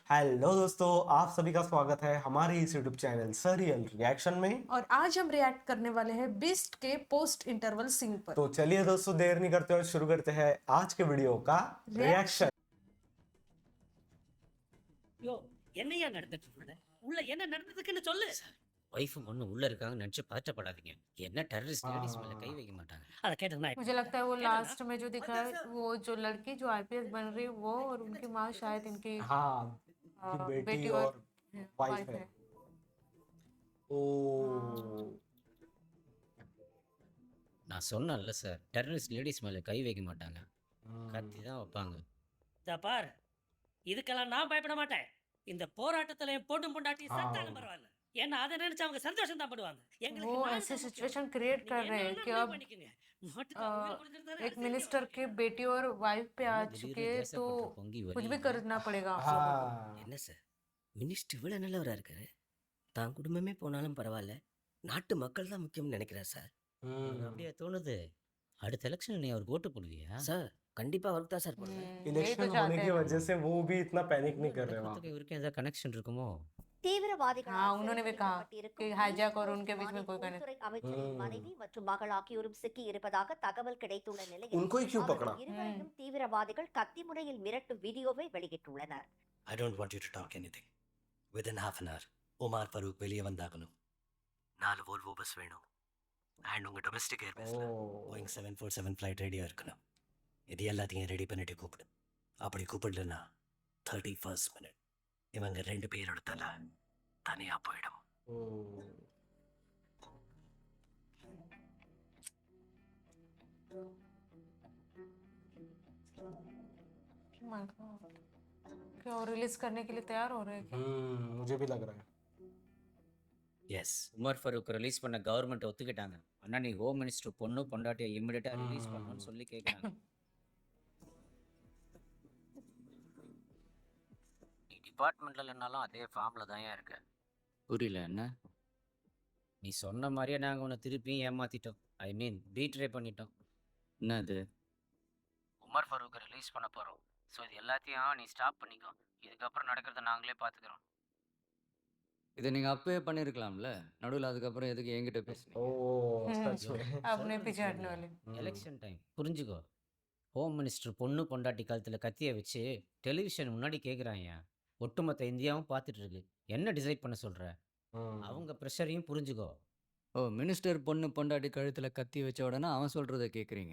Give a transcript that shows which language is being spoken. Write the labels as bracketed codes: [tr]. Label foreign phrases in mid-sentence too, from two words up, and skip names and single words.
[hi] हेलो दोस्तों, आप सभी का स्वागत है हमारे इस [en] YouTube channel [hi] सरियल रिएक्शन में। और आज हम रिएक्ट करने वाले हैं बीस्ट के [en] post interval scene [hi] पर। तो चलिए दोस्तों, देर नहीं करते हुए शुरू करते हैं आज के वीडियो का रिएक्शन। [ta] யோ என்னையா நடந்துட்டு இருக்க? உள்ள என்ன நடந்ததுக்குன்னு சொல்லு. ஒய்ஃப் ஒன்று உள்ள இருக்காங்க நினச்சி பதட்டப்படாதீங்க. என்ன [en] terrorist ladies [ta] மேலே கை வைக்க மாட்டாங்க. அதை கேட்டதுனா [hi] मुझे लगता है वो लास्ट में जो दिखा है वो जो लड़की जो आईपीएस बन रही है वो और उनकी माँ शायद इनकी हाँ, की बेटी और वाइफ है। ओ [ta] நான் சொன்னேன்ல சார், [en] terrorist ladies [ta] மேலே கை வைக்க மாட்டாங்க, கத்தி தான் வைப்பாங்க. இதா பார், இதுக்கெல்லாம் நான் பயப்பட மாட்டேன். இந்த போராட்டத்துல என் பொண்ணு பொண்டாட்டி செத்தாலும் பரவாயில்ல. ஏன்னா அதை நினைச்சு அவங்க சந்தோஷம் தான் படுவாங்க. [hi] वो ऐसे [en] situation create [hi] कर रहे हैं कि अब एक मिनिस्टर के बेटी और वाइफ पे आ चुके तो कुछ भी करना पड़ेगा। हाँ, [ta] என்ன சார், மினிஸ்டர் இவ்வளோ நல்லவராக இருக்காரு, தான் குடும்பமே போனாலும் பரவாயில்ல, நாட்டு மக்கள் தான் முக்கியம்னு நினைக்கிறார் சார். அப்படியே தோணுது. அடுத்த எலெக்ஷன் நீ அவருக்கு ஓட்டு போடுவியா சார்? கண்டிப்பாக அவருக்கு தான் சார் போடுவேன். [hi] इलेक्शन होने की वजह से वो भी इतना पैनिक नहीं कर रहे वहाँ। [ta] இவருக்கு ஏதாவது கனெக்ஷன் இருக்குமோ? [hi] हाँ, उन्होंने भी कहा कि हाईजैक और उनके बीच में कोई [ta] உள்துறை அமைச்சரின் மனைவி மற்றும் மகள் ஆகியோரும் சிக்கி இருப்பதாக தகவல் கிடைத்துள்ள நிலையில் [hi] उनको ही क्यों पकड़ा? [ta] இருவரையும் தீவிரவாதிகள் கத்தி முனையில் மிரட்டும் வீடியோவை வெளியிட்டுள்ளனர். [en] I don't want you to talk anything. Within half an hour, [ta] உமார் ஃபரூக் வெளியே வந்தாகணும். 4 வோல்வோ பஸ் வேணும். அண்ட் உங்கள் [en] domestic airbase [ta] போயிங் 747 ஃப்ளைட் ரெடியாக இருக்கணும். இது எல்லாத்தையும் ரெடி பண்ணிட்டு கூப்பிடு. அப்படி கூப்பிடலன்னா [en] 31st minute [ta] இவங்க 2 பேரோட தலை தனியாக போயிடும். [hi] क्या वो रिलीज करने के लिए तैयार हो रहे हैं क्या? मुझे भी लग रहा है। [ta] எஸ், உமர் ஃபரூக் ரிலீஸ் பண்ண கவர்மெண்ட் ஒத்துக்கிட்டாங்க. அண்ணா நீ [en] home minister [ta] பொண்ணு பொண்டாட்டியை இமிடியேட்டாக ரிலீஸ் பண்ணணும்னு சொல்லி கேட்குறாங்க. நீ டிபார்ட்மெண்ட்டில் இல்லைனாலும் அதே ஃபார்மில் தான் இருக்க. புரியல என்ன? நீ சொன்ன மாதிரியே நாங்கள் உன்னை திருப்பியும் ஏமாற்றிட்டோம். [en] I mean betray [ta] பண்ணிட்டோம். என்னது? உமர் ஃபரூக்கை ரிலீஸ் பண்ண போகிறோம். ஸோ இது எல்லாத்தையும் நீ ஸ்டாப் பண்ணிக்கோ. இதுக்கப்புறம் நடக்கிறத நாங்களே பார்த்துக்கிறோம். இதை நீங்கள் அப்பவே பண்ணியிருக்கலாம்ல, நடுவில் அதுக்கப்புறம் எதுக்கு என்கிட்ட பேசுனீங்க? [hi] ओ सच में। अपने पीछे हटने वाले। [en] election time [ta] புரிஞ்சுக்கோ. [en] home minister [ta] பொண்ணு பொண்டாட்டி கழுத்தில் கத்தியை வச்சு டெலிவிஷன் முன்னாடி கேட்குறாங்க. ஒட்டுமொத்த இந்தியாவும் பார்த்துட்டு இருக்கு. என்ன டிசைட் பண்ண சொல்கிற? அவங்க ப்ரெஷரையும் புரிஞ்சுக்கோ. ஓ, மினிஸ்டர் பொண்ணு பொண்டாட்டி கழுத்தில் கத்தி வச்ச உடனே அவன் சொல்கிறத கேட்குறீங்க.